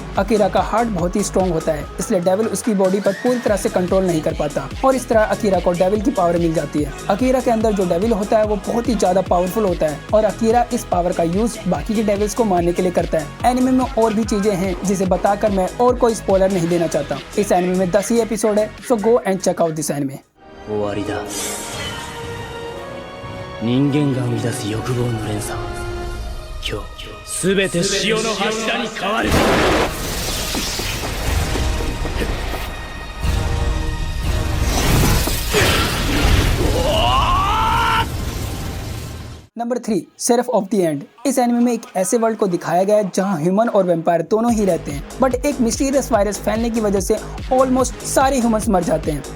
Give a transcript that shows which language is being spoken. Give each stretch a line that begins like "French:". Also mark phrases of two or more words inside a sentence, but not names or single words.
Hindi: अकीरा का हार्ट बहुत ही स्ट्रॉन्ग होता है, इसलिए डेविल उसकी बॉडी पर पूरी तरह से कंट्रोल नहीं कर पाता और इस तरह अकीरा को डेविल की पावर मिल जाती है। अकीरा के अंदर जो डेविल होता है वो बहुत ही ज्यादा पावरफुल होता है और अकीरा इस पावर का यूज बाकी के डेविल्स को मारने के लिए करता है। एनिमे में और भी चीजें हैं जिसे बताकर मैं और कोई स्पॉइलर नहीं देना चाहता। इस एनिमे में 10 ही एपिसोड है,
English: so go and check out this anime.
Japanese: 終わりだ。人間が生み出す欲望の連鎖、今日すべて潮の柱に変わる。
Hindi: नंबर 3, शेरिफ ऑफ द एंड। इस एनिमे में एक ऐसे वर्ल्ड को दिखाया गया है जहां ह्यूमन और वैम्पायर दोनों ही रहते हैं, बट एक
English: mysterious virus
Hindi: फैलने की वजह से ऑलमोस्ट सारे ह्यूमंस मर जाते हैं।